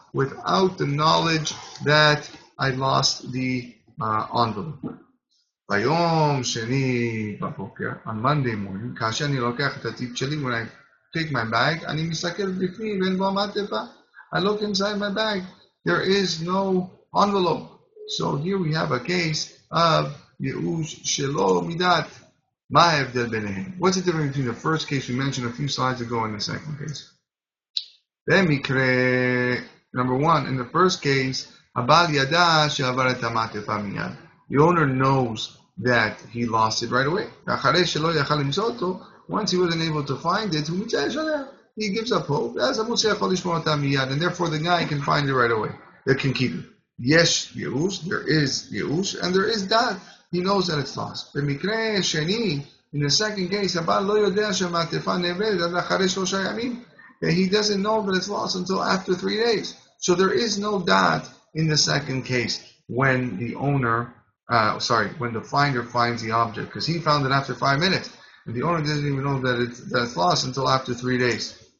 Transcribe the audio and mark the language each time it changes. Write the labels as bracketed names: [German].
[English] without the knowledge that I lost the envelope. [Hebrew] ביום שני בבוקר, [English] on Monday morning, [Hebrew] כאשר אני לוקח את התיק שלי, [English] when I take my bag, [Hebrew] אני מסתכל בפנים, ואין בו המעטפה. [English] I look inside my bag. There is no envelope. So here we have a case of Yeush Shelo Mida'at. [Hebrew] מה ההבדל ביניהם? [English] What's the difference between the first case we mentioned a few slides ago and the second case? [Hebrew] במקרה, [English] number one, in the first case, [Hebrew] הבעל ידע שעבר את המעטפה מיד. [English] The owner knows that he lost it right away. [Hebrew] ואחרי שלא יכל למצוא אותו, [English] once he wasn't able to find it, [Hebrew] הוא מתייאש עליה. [English] He gives up hope. [Hebrew] ואז המוצא יכול לשמור אותה מיד, [English] and therefore the guy can find it right away. They can keep it. Yes, Yeush, there is Yeush, and there is that. He knows that it's lost. [Hebrew] במקרה שני, [English] in the second case, [Hebrew] הבעל לא יודע שהמעטפה נאבדת עד אחרי 3 ימים. [English] He doesn't know that it's lost until after 3 days. So there is no doubt in the second case when the owner, when the finder finds the object, because he found it after 5 minutes, and the owner doesn't even know that it's lost until after 3 days.